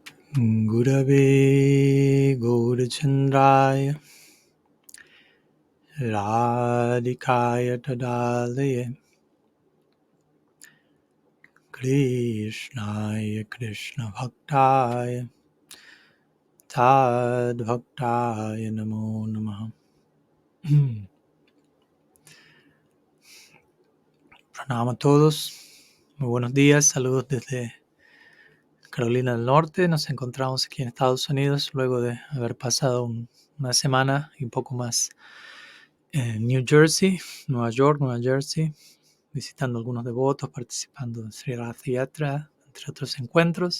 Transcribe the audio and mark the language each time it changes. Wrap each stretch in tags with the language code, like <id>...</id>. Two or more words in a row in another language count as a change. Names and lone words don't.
<sa>Gurave Gaurachandraya Radhikaya Tadalaye Krishnaya Krishna Bhaktaya Tad Bhaktaya Namo Namaha.</sa> <es>Pranama a todos, muy buenos días, saludos desde Carolina del Norte. Nos encontramos aquí en Estados Unidos luego de haber pasado una semana y un poco más en New Jersey, Nueva York, Nueva Jersey, visitando algunos devotos, participando en Sri Rath Yatra, entre otros encuentros.</es>